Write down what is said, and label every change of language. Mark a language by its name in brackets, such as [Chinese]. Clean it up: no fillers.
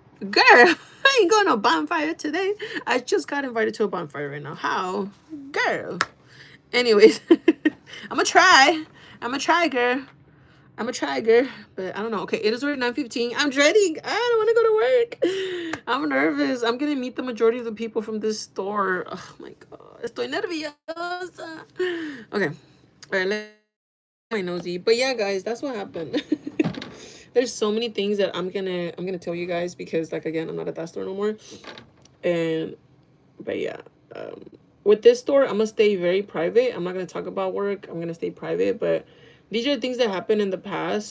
[English] Girl, I ain't going to a bonfire today. I just got invited to a bonfire right now. How? Girl. Anyways, I'm going to try. Girl. I'm a try, girl, but I don't know. Okay, it is already 9:15. I'm dreading. I don't want to go to work. I'm nervous. I'm gonna meet the majority of the people from this store. Oh my God, [Spanish] estoy nerviosa. [English] Okay, all right. Let my nosy. But yeah, guys, that's what happened. There's so many things that I'm gonna tell you guys, because, like, again, I'm not at that store no more. And but yeah, um, with this store, I'm gonna stay very private. I'm not gonna talk about work. I'm gonna stay private, but these are things that happened in the past.